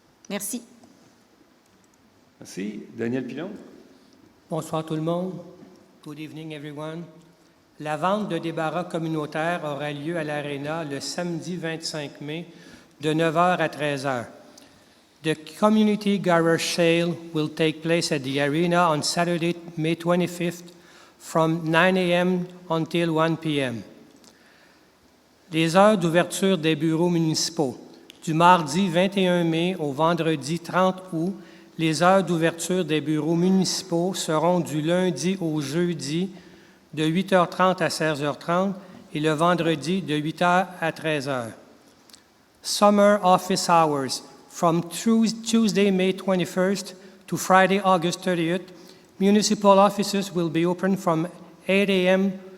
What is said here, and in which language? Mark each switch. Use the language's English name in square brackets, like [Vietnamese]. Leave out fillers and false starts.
[French] Merci. Merci. Daniel Pilon. Bonsoir tout le monde. [English] Good evening, everyone. [French] La vente de débarras communautaires aura lieu à l'Arena le samedi 25 mai de 9h à 13h. [English] The community garage sale will take place at the Arena on Saturday, May 25th from 9 a.m. until 1 p.m. [French] Les heures d'ouverture des bureaux municipaux. Du mardi 21 mai au vendredi 30 août, les heures d'ouverture des bureaux municipaux seront du lundi au jeudi de 8h30 à 16h30 et le vendredi de 8h à 13h. [English] Summer office hours from Tuesday, May 21st to Friday, August 30th. Municipal offices will be open from 8 a.m.